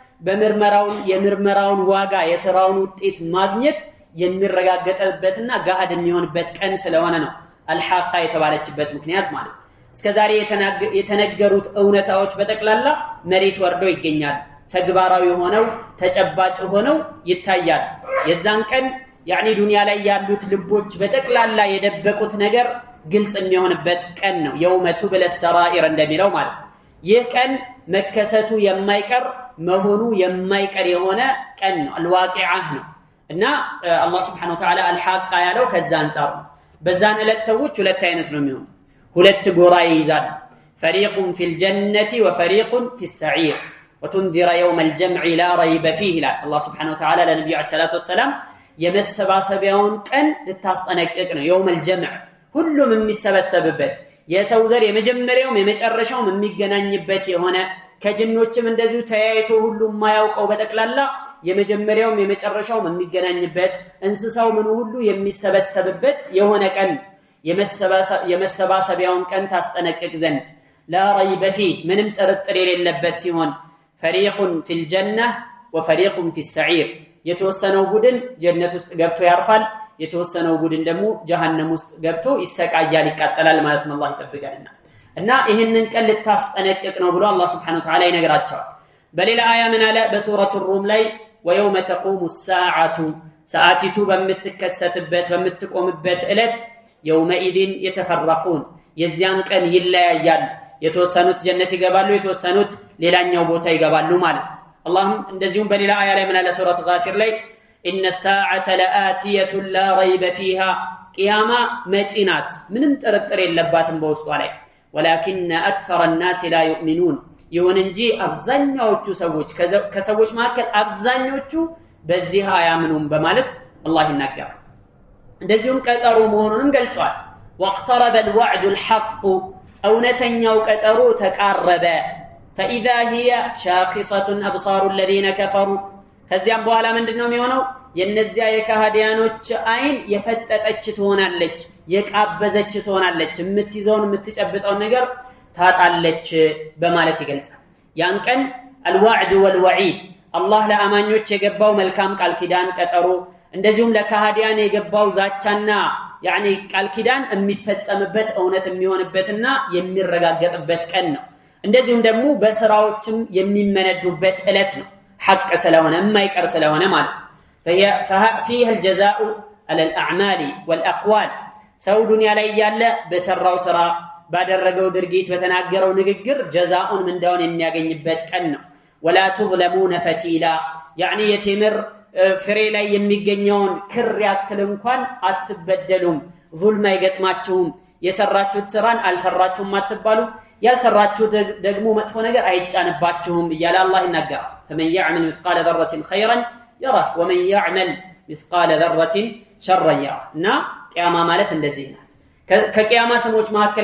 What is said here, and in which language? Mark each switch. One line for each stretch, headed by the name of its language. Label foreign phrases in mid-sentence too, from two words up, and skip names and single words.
Amharic: የምርመራውን ዋጋ የሥራውን ውጤት ማግኘት የሚረጋገጥበትና ገሃድ የሚሆንበት ቀን ስለሆነ ነው الحاقة የተባለችበት ምክንያት ማለት እስከዛሬ የተነገሩት እውነታዎች በጠቅላላ መሬት ወርዶ ይገኛል ተግባራዊ ሆነው ተጨባጭ ሆነው ይታያል። የዛን ቀን يعني ዱንያ ላይ ያሉት ልቦች በጠቅላላ የደበቁት ነገር ግልጽ የሚሆንበት ቀን ነው
Arabic: يوم تبلى السرائر
Amharic: እንደሚለው ማለት ነው። ይህ ቀን መከሰቱ የማይቀር መሆኑ የማይቀር የሆነ ቀን ነው الواقعة ነው እና አላህ
Arabic: سبحانه وتعالى
Amharic: الحاقة ያለው ከዛ አንፃር ነው። በዛን ዕለት ሰዎች ሁለት አይነት ነው የሚሆኑት ሁለት ጎራ ይይዛል
Arabic: فريق في الجنة وفريق في السعير وتنذر يوم الجمع لا ريب فيه لا الله سبحانه وتعالى لنبي عليه الصلاة والسلام
Amharic: የመሰባሰቢያውን ቀን ልታስጠነቅቅ ነው
Arabic: يوم الجمع
Amharic: ሁሉም የሚሰበሰብበት የሰው ዘር የመጀመሪያውም የመጨረሻውም የሚገናኝበት የሆነ ከጅኖችም እንደዚሁ ተያይቶ ሁሉም ማያውቀው በጠቅላላ የመጀመሪያውም የመጨረሻውም የሚገናኝበት እንስሳው ምን ሁሉ የሚሰበሰብበት የሆነ ቀን የመሰባሰቢያውን ቀን ታስጠነቅቅ ዘንድ
Arabic: لا ريب فيه
Amharic: ምንም ጥርጥር የሌለበት ሲሆን
Arabic: فريق في الجنة وفريق في السعير
Amharic: የተወሰነው ቡድን ጀነት ውስጥ ገብቶ ያርፋል የተወሰነው ቡድን ደግሞ ጀሃነም ውስጥ ገብቶ ይሰቃያል ይቃጠላል ማለት ነው አላህ ይጠብቀንና እና ይሄንን ቀን ልታስጠነቅቅ ነው ብሎ አላህ
Arabic: سبحانه وتعالى
Amharic: ይነግራቸዋል። በሌላ አያ ምን አለ በሱረቱ ሩም ላይ
Arabic: ويوم تقوم الساعة
Amharic: ሰዓቲቱ በምትከሰትበት በምትቆምበት ዕለት
Arabic: يومئذ يتفرقون
Amharic: የዚያን ቀን ይለያያሉ የተወሰኑት ጀነት ይገባሉ የተወሰኑት ሌላኛው ቦታ ይገባሉ ማለት ነው። አላህም እንደዚሁም በሌላ አያ ላይ ምን አለ ሱረቱ ጋፊር ላይ
Arabic: إن الساعة لآتية لا ريب فيها قيامة مجينات
Amharic: ምንም ጥርጥር የለባትም በውስጧ ላይ
Arabic: ولكن أكثر الناس لا يؤمنون
Amharic: ይሁን እንጂ አብዛኛዎቹ ሰዎች ከሰዎች መካከል አብዛኞቹ በዚህ አያምኑም በማለት አላህ ይናገራል። እንደዚሁም ቀጠሮ መሆኑንም ገልጿል።
Arabic: واقترب الوعد الحق
Amharic: እውነተኛው ቀጠሮ ተቃረበ
Arabic: فإذا هي شاخصة أبصار الذين كفروا
Amharic: ከዚያም በኋላ ምንድነው የሚሆነው የነዚያ የካህዲያኖች አይን የፈጠጠች ትሆናለች የቃበዘች ትሆናለች የምትይዘውን የምትጨብጠው ነገር ታጣለች በማለት ይገልጻል። ያን ቀን
Arabic: الوعد والوعيد
Amharic: አላህ ለአማኞች የገባው መልካም ቃል ኪዳን ቀጠሮ እንደዚሁም ለካህዲያን የገባው ዛቻና ያኒ ቃል ኪዳን የሚፈጸምበት እውነት የሚሆንበትና የሚረጋገጥበት ቀን ነው እንደዚሁም ደግሞ በስራዎችም የሚመነዱበት እለት ነው ሐቅ ስለሆነ የማይቀር ስለሆነ ማለት
Arabic: فيه الجزاء على الأعمال والأقوال
Amharic: ሰው ዱንያ ላይ ያለ በሰራው ስራ ባደረገው ድርጊት በተናገረው ንግግር ጀዛኡን ምንዳውን የሚያገኝበት ቀን ነው
Arabic: ولا تظلمون فتيلا يعني
Amharic: የቴምር ፍሬ ላይ የሚገኘውን ክር ያክል እንኳን አትበደሉም ዙልም አይገጥማችሁም የሰራችሁት ስራን አልሰራችሁም አትባሉ ያልሰራችሁት ደግሞ መጥፎ ነገር አይጫንባችሁም እያለ አላህ ይናገራል
Arabic: فمن يعمل مثقال ذرة خيرا يره ومن يعمل مثقال ذرة شرا يره
Amharic: እና ቂያማ ማለት እንደዚህ ናት ከቂያማ ስሞች መካከል